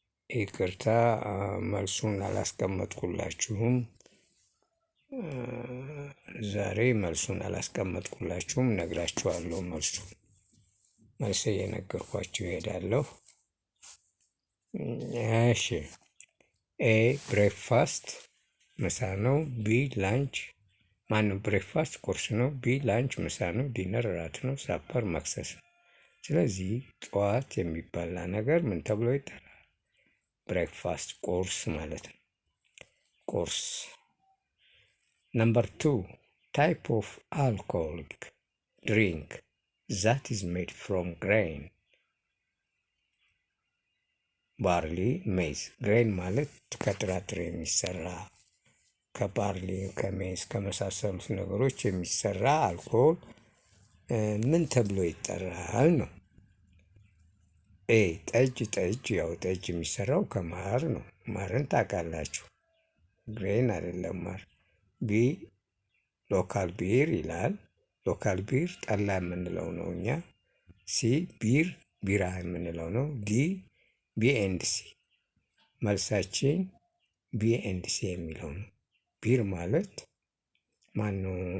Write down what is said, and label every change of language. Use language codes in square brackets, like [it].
[am] ይቅርታ መልሱን አላስቀመጥኩላችሁም። ዛሬ መልሱን አላስቀመጥኩላችሁም፣ ነግራችኋለሁ። መልስ እየነገርኳችሁ እሄዳለሁ። እሺ፣ ኤ ብሬክፋስት ምሳ ነው። ቢ ላንች ብሬክፋስት ቁርስ ነው። ቢ ላንች ምሳ ነው። ዲነር እራት ነው። ሳፐር መክሰስ ነው። ስለዚህ ጠዋት የሚበላ ነገር ምን ተብሎ ይጠራል? ብሬክፋስት ቁርስ ማለት ነው። ቁርስ። [en] Number 2, type of alcoholic drink that is made from grain. [am] ባርሊ፣ ሜዝ። ግሬን ማለት ከጥራጥሬ የሚሰራ ከባርሊ፣ ከሜዝ ከመሳሰሉት ነገሮች የሚሰራ አልኮል ምን ተብሎ ይጠራል ነው። ኤ ጠጅ። ያው ጠጅ የሚሰራው ከማር ነው። ማርን ታውቃላችሁ። ግሬን አይደለም ማር። ቢ ሎካል ቢር ይላል። ሎካል ቢር ጠላ የምንለው ነው እኛ። ሲ ቢራ የምንለው ነው። ዲ ቢ ኤንድ ሲ። መልሳችን ቢ ኤንድ ሲ የሚለው ነው። ቢር ማለት ማነው?